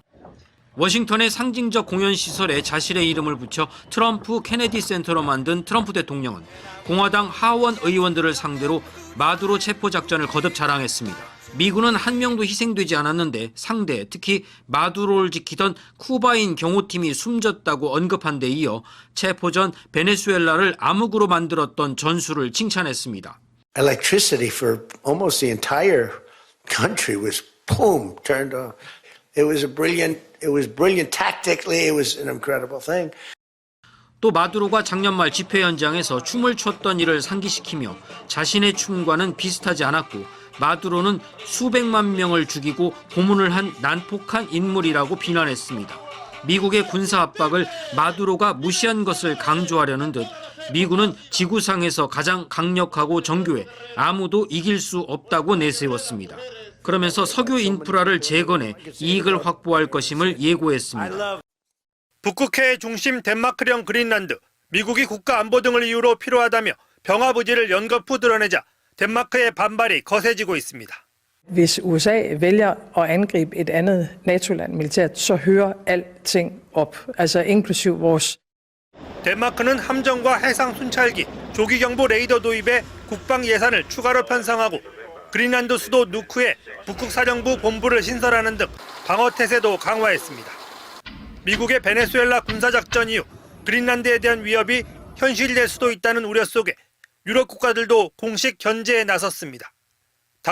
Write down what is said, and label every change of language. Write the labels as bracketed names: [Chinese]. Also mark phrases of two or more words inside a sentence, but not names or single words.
[Korean] 워싱턴의 상징적 공연시설에 자신의 이름을 붙여 트럼프 케네디 센터로 만든 트럼프 대통령은 공화당 하원 의원들을 상대로 마두로 체포작전을 거듭 자랑했습니다. 미군은 한 명도 희생되지 않았는데 상대, 특히 마두로를 지키던 쿠바인 경호팀이 숨졌다고 언급한 데 이어 체포 전 베네수엘라를 암흑으로 만들었던 전술을 칭찬했습니다. [English] Electricity for almost the entire country was boom, turned on. It was brilliant tactically. It was an incredible thing. [Korean] 또 마두로가 작년 말 집회 현장에서 춤을 췄던 일을 상기시키며 자신의 춤과는 비슷하지 않았고 마두로는 수백만 명을 죽이고 고문을 한 난폭한 인물이라고 비난했습니다. 미국의 군사 압박을 마두로가 무시한 것을 강조하려는 듯 미군은 지구상에서 가장 강력하고 정교해 아무도 이길 수 없다고 내세웠습니다. 그러면서 석유 인프라를 재건해 이익을 확보할 것임을 예고했습니다. 북극해의 중심 덴마크령 그린란드, 미국이 국가 안보 등을 이유로 필요하다며 병합 의지를 연거푸 드러내자 덴마크의 반발이 거세지고 있습니다. [Danish] Hvis USA vælger at angribe et andet NATO-land militært, så hører alting op, altså inklusiv vores. [Korean] 덴마크는 함정과 해상 순찰기, 조기 경보 레이더 도입에 국방 예산을 추가로 편성하고 그린란드 수도 누크에 북극 사령부 본부를 신설하는 등 방어 태세도 강화했습니다. 미국의 베네수엘라 군사작전 이후 그린란드에 대한 위협이 현실될 수도 있다는 우려 속에 유럽 국가들도 공식 견제에 나섰습니다.